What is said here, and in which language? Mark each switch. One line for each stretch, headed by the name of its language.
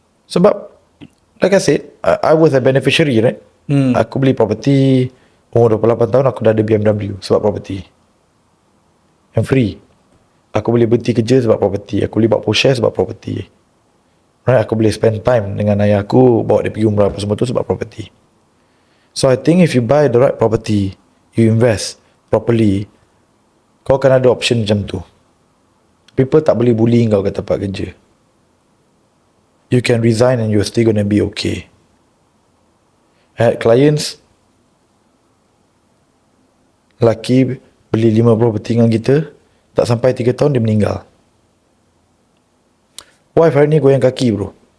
Malay: Sebab
English: like I said, I was a beneficiary, right?
Malay: Aku beli property umur 28 tahun, aku dah ada BMW sebab property.
English: And free.
Malay: Aku boleh berhenti kerja sebab property. Aku boleh buat Porsche sebab property.
English: Right?
Malay: Aku boleh
English: spend time
Malay: dengan ayah aku, bawa dia pergi umrah apa semua tu sebab property.
English: So I think if you buy the right property, you invest properly,
Malay: kau akan ada option macam tu. People tak boleh bully kau kat tempat kerja.
English: You can resign and you're still gonna be okay. I had clients
Malay: lelaki beli 5 property dengan kita, tak sampai 3 tahun dia meninggal. Wife hari ni goyang kaki bro.